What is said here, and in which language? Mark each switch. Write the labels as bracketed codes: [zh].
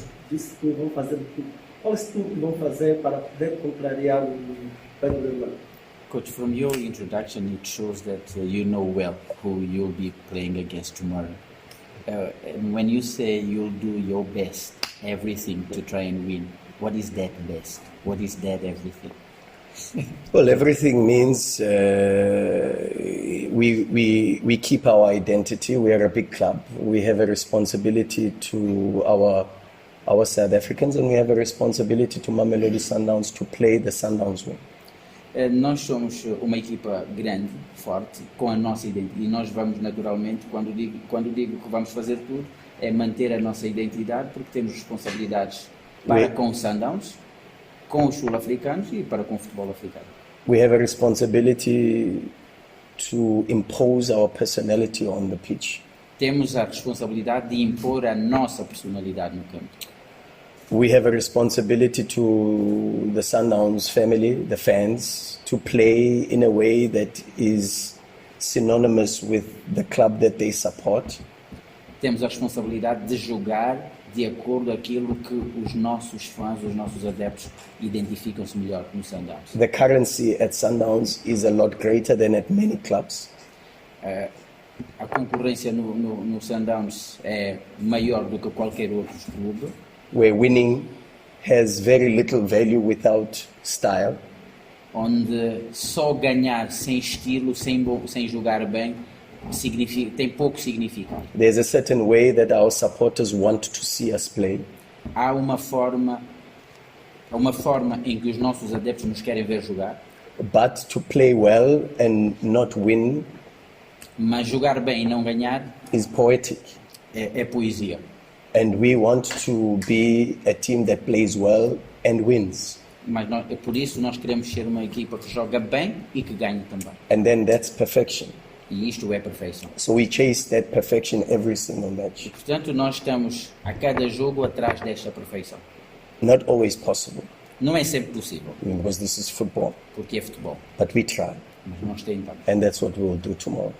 [pt] Disse que vão fazer tudo. Qual é o tudo que vão fazer para poder contrariar o Petro de Luanda? [en] Coach, from your introduction, it shows that you know well who you'll be playing against tomorrow. And when you say you'll do your best, everything to try and win, what is that best? What is that everything? Well, everything means we keep our identity. We are a big club. We have a responsibility to our South Africans, and we have a responsibility to Mamelodi Sundowns to play the Sundowns way. [pt] Nós somos uma equipa grande, forte, com a nossa identidade. E nós vamos naturalmente, quando digo que vamos fazer tudo, é manter a nossa identidade, porque temos responsabilidades para com os Sundowns, com os sul-africanos e para com o futebol africano. [en] We have a responsibility to impose our personality on the pitch. [pt] Temos a responsabilidade de impor a nossa personalidade no campo. [en] We have a responsibility to the Sundowns family, the fans, to play in a way that is synonymous with the club that they support. [pt] Temos a responsabilidade de jogar de acordo com aquilo que os nossos fãs, os nossos adeptos identificam-se melhor no Sundowns. [en] The currency at Sundowns is a lot greater than at many clubs. [pt] A concorrência no Sundowns é maior do que qualquer outro clube. [en] Where winning has very little value without style. [pt] Onde só ganhar sem estilo, sem jogar bem, tem pouco significado. [en] There's a certain way that our supporters want to see us play. [pt] Há uma forma em que os nossos adeptos nos querem ver jogar. [en] But to play well and not win, [pt] mas jogar bem e não ganhar, [en] is poetic. [pt] É poesia. [en] And we want to be a team that plays well and wins. [pt] Mas por isso nós queremos ser uma equipa que joga bem e que ganhe também. [en] And then that's perfection. [pt] E isto é perfeição. [en] So we chase that perfection every single match. [pt] E, portanto, nós estamos a cada jogo atrás desta perfeição. [en] Not always possible. [pt] Não é sempre possível. [en] Because this is football. [pt] Porque é futebol. [en] But we try. [pt] Mas nós tentamos. [en] And that's what we will do tomorrow.